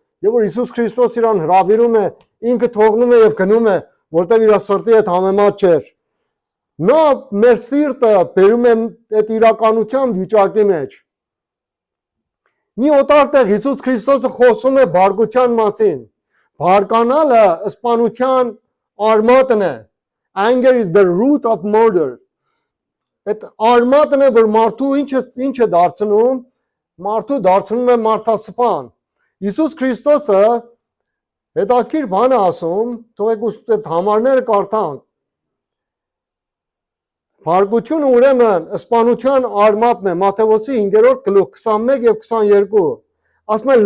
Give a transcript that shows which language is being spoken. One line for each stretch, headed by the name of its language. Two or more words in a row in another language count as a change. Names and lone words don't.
Armenian: Եվ որ Հիսուս Քրիստոս իրան հրավիրում է, ինքը թողնում է եւ գնում է, որտեղ իր սրտի հետ համեմատ չէր։ Նա մեր սիրտը բերում է այդ իրականության վիճակի մեջ։ Մի օտար տեղ Հիսուս Քրիստոսը խոսում է բարկության մասին։ Բարկանալը սպանության արմատն է։
English: Anger is the root of murder.
Armenian: Այդ արմատն է, որ մարդու ինչ է դարձնում, մարդու դարձնում է մարդասպան։ Հիսուս Քրիստոսը հետաքրքիր բան է ասում, թողեք այդ համարները կարդանք։ Բարկությունը ուրեմն սպանության արմատն է, Մատթեոս 5-րդ գլուխ 21 եւ 22։ Ասում է